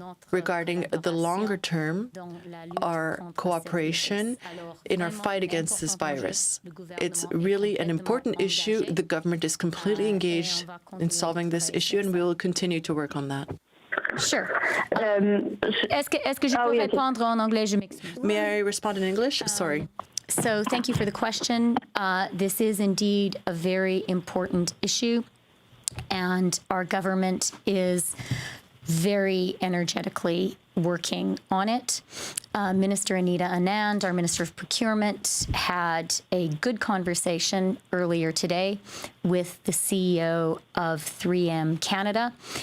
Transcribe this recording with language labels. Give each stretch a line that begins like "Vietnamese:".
English: regarding the longer term, our cooperation in our fight against this virus. It's really an important issue. The government is completely engaged in solving this issue, and we will continue to work on that. Sure.
French: Est-ce que je peux répondre en anglais? Je m'excuse.
English: May I respond in English? Sorry. So thank you for the question. This is indeed a very important issue, and our government is very energetically working on it. Minister Anita Anand, our Minister of Procurement, had a good conversation earlier today with the CEO of 3M Canada.